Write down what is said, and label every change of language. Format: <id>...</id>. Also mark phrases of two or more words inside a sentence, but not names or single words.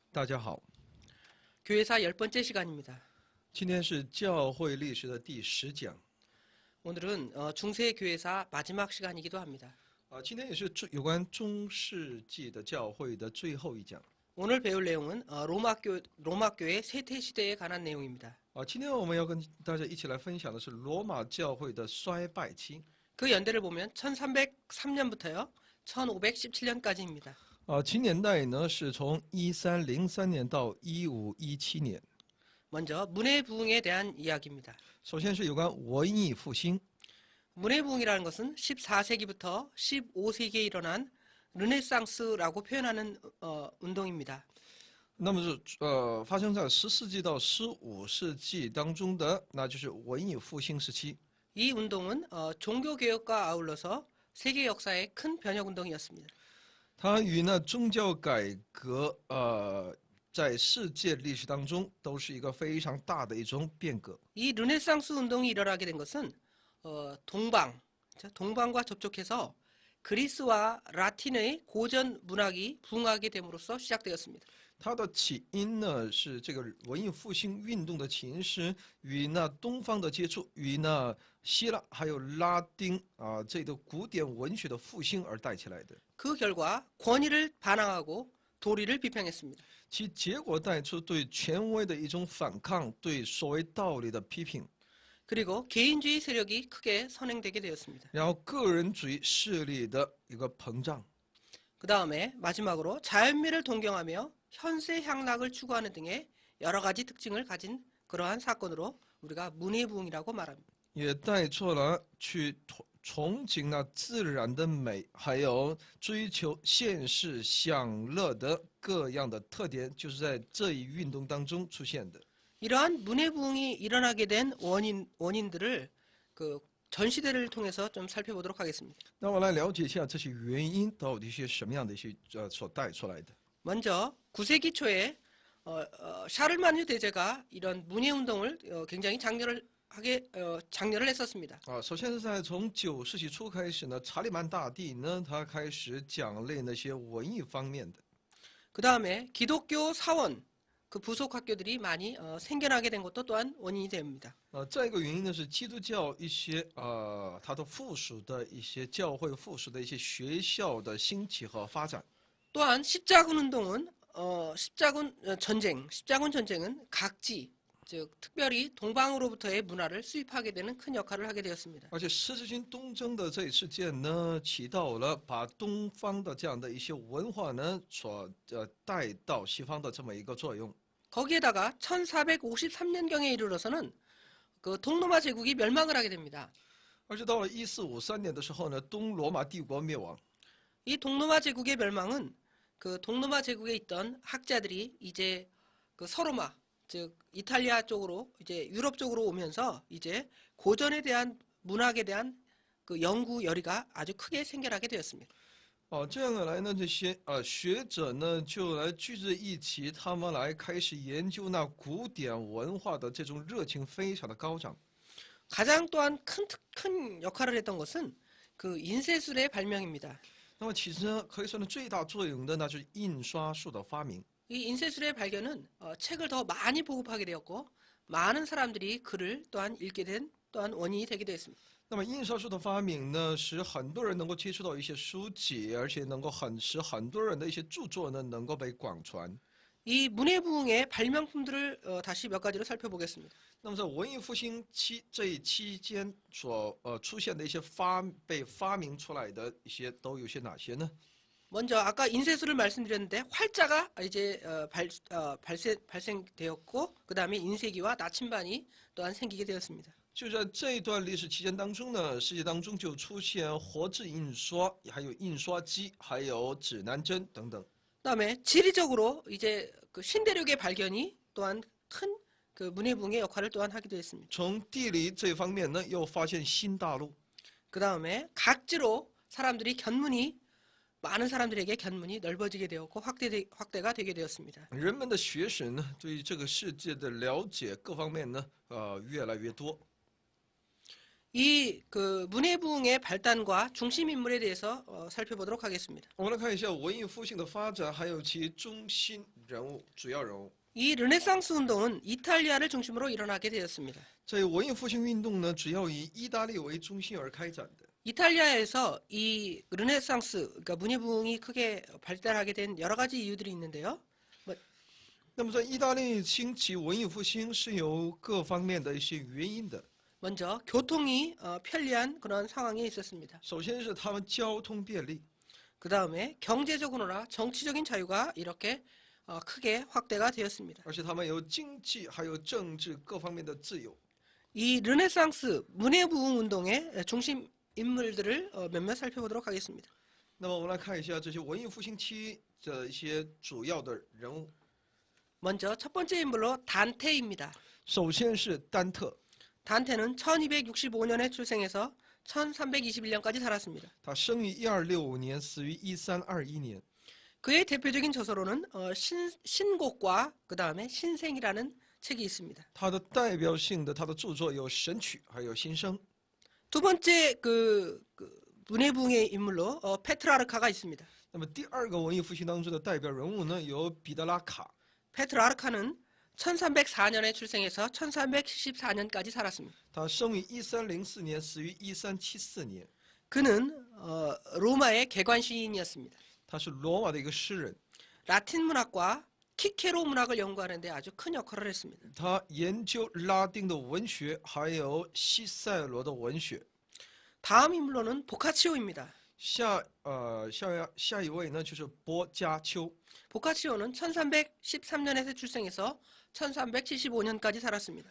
<zh>大家好，</zh> <ko>교회사 10번째 시간입니다.</ko> <zh>今天是教会历史的第10讲。</zh> <ko>오늘은 중세 교회사 마지막 시간이기도 합니다.</ko> <zh>今天也是有关中世纪的教会的最后一讲。</zh> <ko>오늘 배울 내용은 로마 교회 쇠퇴 시대에 관한 내용입니다.</ko> <zh>今天我们要跟大家一起来分享的是罗马教会的衰败期。</zh> <ko>그 연대를 보면 1303년부터요 1517년까지입니다.</ko> <zh>其年代呢是从1303年到1517年。</zh> <ko>먼저 문의 부흥에 대한 이야기입니다.</ko> <zh>首先是有关文艺复兴。</zh> <ko>문의 부흥이라는 것은 14세기부터 15세기에 일어난 르네상스라고 표현하는 운동입니다.</ko> <zh>那么是发生在10世纪到15世纪当中的，那就是文艺复兴时期。</zh> <ko>이 운동은 종교 개혁과 아울러서 세계 역사의 큰 변혁 운동이었습니다.</ko> <zh>它与呢宗教改革在世界历史当中都是一个非常大的一种变革。</zh> <ko>이 르네상스 운동이 일어나게 된 것은 동방과 접촉해서 그리스와 라틴의 고전 문학이 부흥하게 됨으로써 시작되었습니다.</ko> <zh>它的起因呢是这个文艺复兴运动的起因是与那东方的接触，与那希腊还有拉丁这个古典文学的复兴而带起来的。</zh> <ko>그 결과 권위를 반항하고 도리를 비평했습니다.</ko> <zh>其结果带出对权威的一种反抗，对所谓道理的批评。</zh> <ko>그리고 개인주의 세력이 크게 선행되게 되었습니다.</ko> <zh>然后个人主义势力的一个膨胀。</zh> <ko>그 다음에 마지막으로 자연미를 동경하며 현세 향락을 추구하는 등의 여러 가지 특징을 가진 그러한 사건으로 우리가 문예부흥이라고 말합니다.</ko> <zh>也带出了去憧憬那自然的美，还有追求现世享乐的各样的特点，就是在这一运动当中出现的。</zh> <ko>이러한 문예부흥이 일어나게 된 원인들을 그 전시대를 통해서 좀 살펴보도록 하겠습니다.</ko> <zh>那我来了解一下这些原因到底是什么样的一些所带出来的。</zh> <ko>먼저 9세기 초에 샤를마뉴 대제가 이런 문예운동을 굉장히 장려를 했었습니다.</ko> <zh>首先是在从9世纪初开始呢，查理曼大帝呢，他开始奖励那些文艺方面的。</zh> <ko>그 다음에 기독교 사원 그 부속 학교들이 많이 생겨나게 된 것도 또한 원인이 됩니다.</ko> <zh>再一个原因呢是基督教一些它的附属的一些教会附属的一些学校的兴起和发展。</zh> <ko>또한 십자군 운동은 십자군 전쟁은 각지 즉 특별히 동방으로부터의 문화를 수입하게 되는 큰 역할을 하게 되었습니다.</ko> <zh>而且十字军东征的这一事件呢，起到了把东方的这样的一些文化呢，所带到西方的这么一个作用。</zh> <ko>거기에다가 1453년경에 이르러서는 그 동로마 제국이 멸망을 하게 됩니다.</ko> <zh>而且到了1453年的时候呢，东罗马帝国灭亡。</zh> <ko>이 동로마 제국의 멸망은 그 동로마 제국에 있던 학자들이 이제 그 서로마 즉 이탈리아 쪽으로 이제 유럽 쪽으로 오면서 이제 고전에 대한 문학에 대한 그 연구 열의가 아주 크게 생겨나게 되었습니다.</ko> <zh>这样的来呢，这些学者呢就来聚在一起，他们来开始研究那古典文化的这种热情非常的高涨。</zh> <ko>가장 또한 큰 역할을 했던 것은 그 인쇄술의 발명입니다.</ko> <zh>那么其实呢，可以说呢，最大作用的那就是印刷术的发明。</zh> <ko>이 인쇄술의 발견은 책을 더 많이 보급하게 되었고 많은 사람들이 글을 또한 읽게 된 또한 원인이 되기도 했습니다.</ko> <zh>那么印刷术的发明呢，使很多人能够接触到一些书籍，而且能够使很多人的一些著作呢能够被广传。</zh> <ko>이 문예부흥의 발명품들을 다시 몇 가지로 살펴보겠습니다.</ko> <zh>那么在文艺复兴这一期间所出现的一些被发明出来的一些都有些哪些呢？</zh> <ko>먼저 아까 인쇄술을 말씀드렸는데 활자가 이제 발생되었고 그 다음에 인쇄기와 나침반이 또한 생기게 되었습니다.</ko> <zh>就在这一段历史期间当中呢，世界当中就出现活字印刷，还有印刷机，还有指南针等等。</zh> <ko>그다음에 지리적으로 이제 그 신대륙의 발견이 또한 큰 그 문예부흥의 역할을 또한 하기도 했습니다.</ko> <zh>从地理这方面呢，又发现新大陆。</zh> <ko>그다음에 각지로 많은 사람들에게 견문이 넓어지게 되었고 확대가 되게 되었습니다.</ko> <zh>人们的学识呢，对于这个世界的了解各方面呢，越来越多。</zh> <ko>이 그 문해부흥의 발단과 중심 인물에 대해서 살펴보도록 하겠습니다.</ko> <zh>我们来看一下文艺复兴的发展，还有其中心人物、主要人物。</zh> <ko>이 르네상스 운동은 이탈리아를 중심으로 일어나게 되었습니다.</ko> <zh>这文艺复兴运动呢，主要以意大利为中心而开展的。</zh> <ko>이탈리아에서 이 르네상스, 그러니까 문예부흥이 크게 발달하게 된 여러 가지 이유들이 있는데요.</ko> <zh>那么在意大利兴起文艺复兴是有各方面的一些原因的。</zh> <ko>먼저 교통이 편리한 그런 상황에 있었습니다.</ko> <zh>首先是他们交通便利，</zh> <ko>그 다음에 경제적으로나 정치적인 자유가 이렇게 크게 확대가 되었습니다.</ko> <zh>而且他们有经济还有政治各方面的自由。</zh> <ko>이 르네상스 문예부흥 운동의 중심 인물들을 몇몇 살펴보도록 하겠습니다.</ko> <zh>那么我们来看一下这些文艺复兴期的一些主要的人物。</zh> <ko>먼저 첫 번째 인물로 단테입니다.</ko> <zh>首先是丹特，</zh> <ko>단테는 1265년에 출생해서 1321년까지 살았습니다.</ko> <zh>他生于1265年，死于1321年。</zh> <ko>그의 대표적인 저서로는 신곡과 그 다음에 신생이라는 책이 있습니다.</ko> <zh>他的代表性的他的著作有《神曲》还有《新生》。</zh> <ko>두 번째 그 문예부흥의 인물로 페트라르카가 있습니다.</ko> <zh>那么第二个文艺复兴当中的代表人物呢，有彼得拉卡。</zh> <ko>페트라르카는 1304년에 출생해서 1374년까지 살았습니다.</ko> <zh>他生于1304年，死于1374年。</zh> <ko>그는 로마의 개관 시인이었습니다.</ko> <zh>他是罗马的一个诗人，</zh> <ko>라틴 문학과 키케로 문학을 연구하는 데 아주 큰 역할을 했습니다.</ko> <zh>他研究拉丁的文学，还有西塞罗的文学。</zh> <ko>다음 인물로는 보카치오입니다.</ko> <zh>下一位呢就是波加丘。</zh> <ko>보카치오는 1313년에 출생해서 1375년까지 살았습니다.</ko>